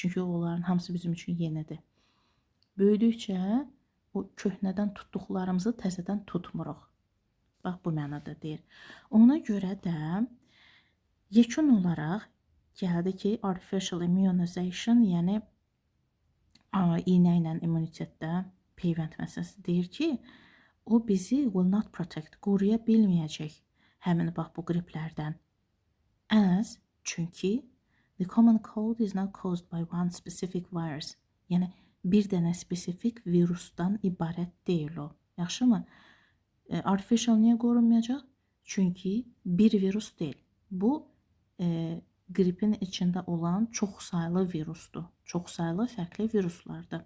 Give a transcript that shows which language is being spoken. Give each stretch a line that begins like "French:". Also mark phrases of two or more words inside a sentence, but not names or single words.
Azerbaijani: Çünki onların hamısı bizim üçün yenidir. Böyüdükcə o köhnədən tutduqlarımızı təzədən tutmuruq. Bax, bu mənada deyir. Ona görə də yekun olaraq gəldi ki,
English: artificial immunization,
Azerbaijani: yəni iynə ilə immunitetdə peyvənd məsələsi deyir ki, o bizi
English: will not protect,
Azerbaijani: qoruya bilməyəcək həmin bax bu qriplərdən.
English: Çünki the common cold is not caused by one specific virus.
Azerbaijani: Yəni bir dənə spesifik virusdan ibarət deyil o. Yaxşımı? Artificial niyə qorunmayacaq? Çünki bir virus deyil. Bu qripin içində olan çoxsaylı virusdur. Çoxsaylı fərqli viruslardır.